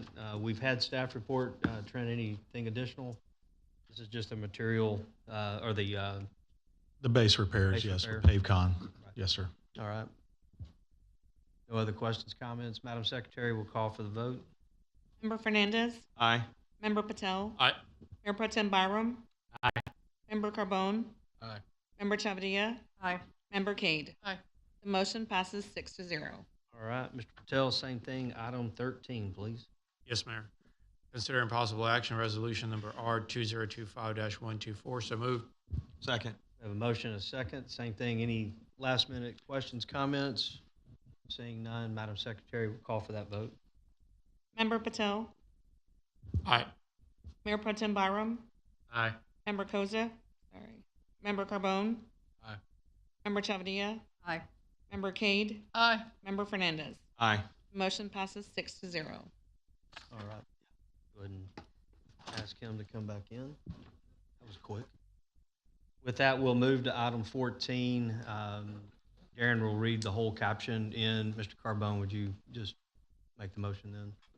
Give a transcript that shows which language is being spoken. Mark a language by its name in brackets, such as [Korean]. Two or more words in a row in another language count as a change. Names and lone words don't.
[English] We've had staff report. Trent, anything additional? This is just a material, or the base repairs, base yes, repair. with PaveCon. Yes, sir. All right. No other questions, comments? Madam Secretary, we'll call for the vote. Member Fernandez, Aye. Member Patel, Aye. Mayor Pro Tem Byram, Aye. Member Carbone, Aye. Member Chavadia, Aye. Member Cade. Aye. The motion passes 6-0. All right, Mr. Patel, same thing. Item 13, please. Yes, Mayor. Consider impossible action, resolution number R 2025-124, so moved. Second. We have a motion and a second. Same thing. Any last minute questions, comments? Seeing none, Madam Secretary, we'll call for that vote. Member Patel, Aye. Mayor Pro Tem Byram, Aye. Member Koza, Member Carbone, Aye. Member Chavadia, Aye. Member Cade, Aye. Member Fernandez. Aye. Motion passes 6-0. All right. Go ahead and ask him to come back in. That was quick. With that, we'll move to item 14. Darren will read the whole caption in. Mr. Carbone, would you just make the motion then?